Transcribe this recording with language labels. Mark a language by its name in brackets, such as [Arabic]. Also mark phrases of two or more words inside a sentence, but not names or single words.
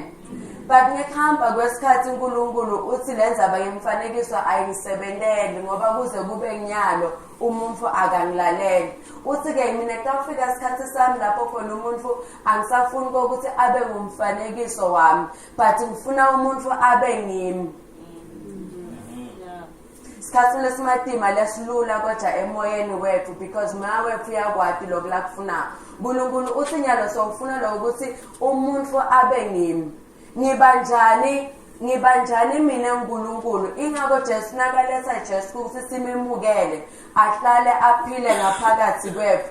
[Swati] But ngekuhamba kwesikhathi uNkulunkulu uthi lenzaba yemfanekiso ayisebenteli ngoba kuze kube nyalo umuntu akangilaleli. Uthi ke mina kufika isikhathi sami lapho khona umuntu angisafuni ukuthi abe ngumfanekiso wami but ngifuna umuntu abe ngimi. Isikhathi lesimatima lesilula kodwa emoyeni wethu because mawethu yakwati lokulakufuna. uNkulunkulu uthi nyalo sokufuna lokuthi umuntu abe ngimi. Ngibanjani mina uNkulunkulu ingakho Jesu nakaletha Jesu ukuthi simemukele ahlale aphile ngaphakathi kwethu.